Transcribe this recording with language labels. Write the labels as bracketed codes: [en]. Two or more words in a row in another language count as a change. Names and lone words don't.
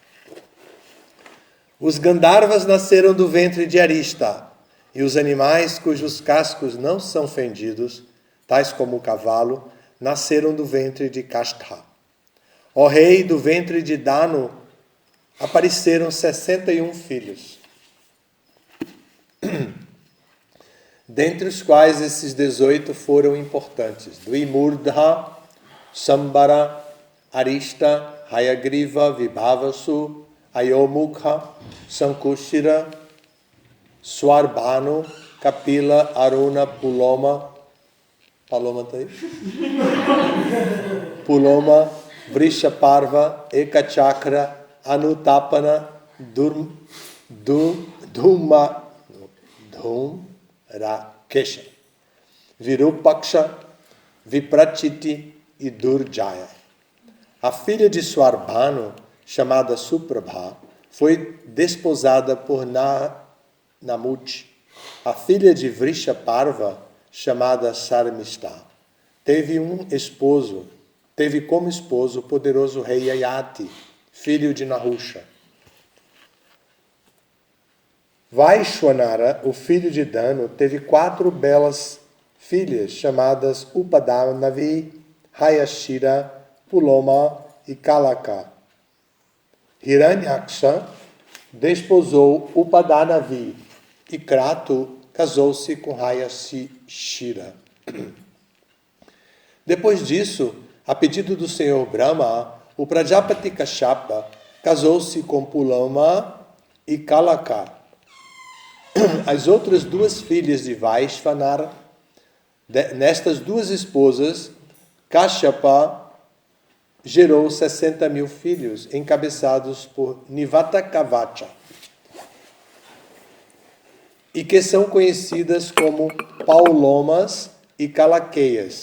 [pt] Os Gandharvas nasceram do ventre de Arista, e os animais cujos cascos não são fendidos, tais como o cavalo, nasceram do ventre de Kastha. Ó rei, do ventre de Danu apareceram 61 filhos, dentre os quais esses 18 foram importantes: Dvimurdha, Sambara, Arista, Hayagriva, Vibhavasu, Ayomukha, Sankushira, Swarbhanu, Kapila, Aruna, Puloma. Paloma está aí? Puloma, Vrishaparva, Ekachakra, Anutapana, Dhumrakesha, Virupaksha, Viprachiti e Durjaya. A filha de Swarbhanu, chamada Suprabha, foi desposada por Namuti. A filha de Vrishaparva, chamada Sarmista, teve como esposo o poderoso rei Yayati, filho de Nahusha. Vaishwanara, o filho de Danu, teve 4 belas filhas, chamadas Upadanavi, Hayashira, Puloma e Kalaka. Hiranyaksha desposou Upadanavi e Kratu casou-se com Hayashira. Depois disso, a pedido do Senhor Brahma, o Prajapati Kashyapa casou-se com Puloma e Kalaka. As outras 2 filhas de Vaishvanara, nestas 2 esposas, Kashyapa gerou 60.000 filhos, encabeçados por Nivatakavacha, e que são conhecidas como Paulomas e Kalakeias.